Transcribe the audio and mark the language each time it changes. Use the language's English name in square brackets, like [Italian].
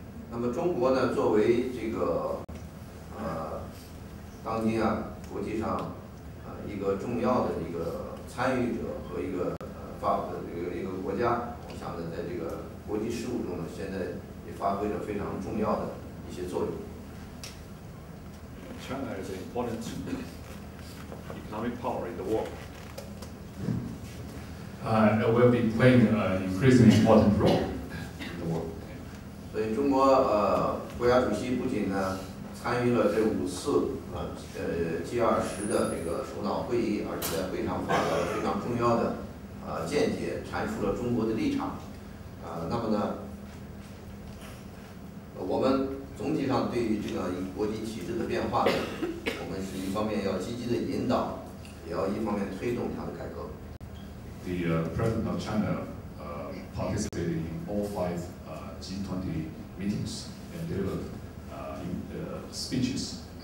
[Chinese] 那么中国呢，作为这个当今国际上一个重要的一个参与者和一个国家，我想呢，在这个国际事务中呢，现在也发挥着非常重要的一些作用。 [English] China is an important economic power in the world. It will be playing an increasingly important role in the world. [Chinese] 所以中国国家主席不仅呢参与了这5次G20的这个首脑会议，而且在会上发表了非常重要的见解，阐述了中国的立场。那么呢，我们总体上对于这个国际体制的变化呢，我们是一方面要积极的引导，也要一方面推动它的改革。 [English] The President of China participated in all 5 G20 meetings and delivered speeches.